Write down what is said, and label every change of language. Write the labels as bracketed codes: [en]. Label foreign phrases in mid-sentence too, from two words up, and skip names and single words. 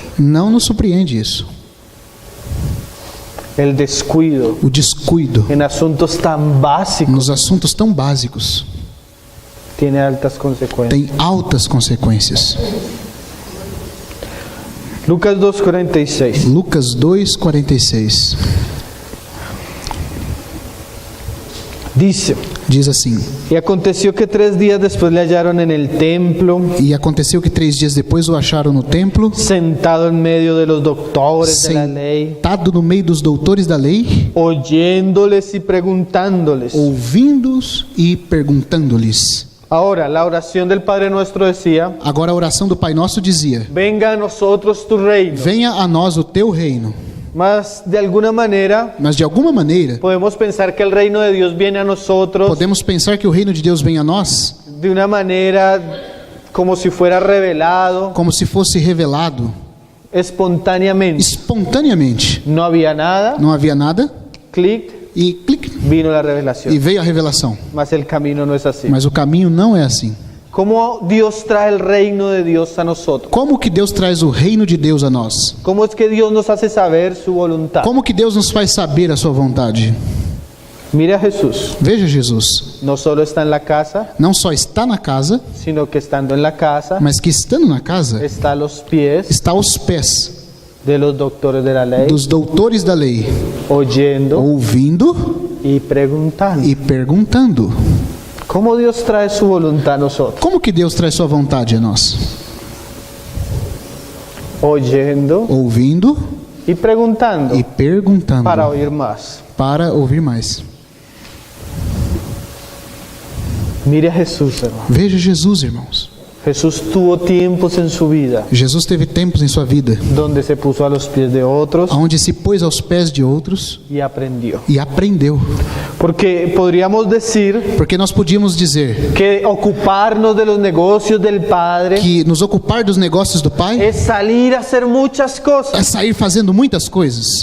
[pt] não nos surpreende isso. [es] El descuido [pt] O descuido [es] en asuntos tan básicos [pt] nos assuntos tão básicos [es] tiene altas consecuencias. [pt] tem altas consequências. [es] Lucas 2:46. [pt] Lucas 2:46 [es] Dice, [pt] diz assim: [es] y aconteció que 3 días después le hallaron en el templo, [pt] e aconteceu que 3 dias depois o acharam no templo, [es] sentado en medio de los doctores de la ley, [pt] sentado no meio dos doutores da lei, [es] oyéndoles y preguntándoles. [pt] ouvindo-os e perguntando-lhes. [es] Ahora, la oración del Padre Nuestro decía, [pt] Agora a oração do Pai Nosso dizia: [es] venga a nosotros tu reino. [pt] venha a nós o teu reino. [es] Mas de alguna manera [pt] Mas de alguma maneira [es] podemos pensar que el reino de Dios viene a nosotros [pt] podemos pensar que o reino de Deus vem a nós [es] de una manera como si fuera revelado [pt] como se fosse revelado [es] espontáneamente. [pt] espontaneamente. [es] No había nada, [pt] Não havia nada [es] clic, [pt] e clique, [es] vino la [pt] e [es] revelación. [pt] veio a revelação. [es] Mas el camino no es así. [pt] Mas o caminho não é assim. [es] ¿Cómo Dios trae el reino de Dios a nosotros? [pt] Como que Deus traz o reino de Deus a nós? [es] ¿Cómo es que Dios nos hace saber su voluntad? [pt] Como que Deus nos faz saber a sua vontade? [es] Mira a Jesús. [pt] Veja Jesus, [es] No solo está en la casa, [pt] não só está na casa, [es] sino que estando en la casa [pt] mas que estando na casa, [es] está a los pies [pt] está aos pés [es] de los doctores de la ley, [pt] dos doutores da lei, [es] oyendo [pt] ouvindo [es] y preguntando. [pt] e perguntando. [es] ¿Cómo Dios trae su voluntad a nosotros? [pt] Como que Deus traz sua vontade a nós? [es] Oyendo [pt] Ouvindo [es] y preguntando [pt] e perguntando [es] para oír más. [pt] para ouvir mais. [es] Mire a Jesús, hermano. [pt] Veja Jesus, irmãos. [es] Jesús tuvo tiempos en su vida [pt] Jesus teve tempos em sua vida [es] donde se puso a los pies de otros [pt] onde se pôs aos pés de outros [es] y aprendió. [pt] e aprendeu. [es] Porque podríamos decir [pt] Porque nós podíamos dizer [es] que ocuparnos de los negocios del Padre [pt] que nos ocupar dos negócios do Pai [es] es salir a hacer muchas [pt] é [es] cosas. [pt] sair fazendo muitas coisas.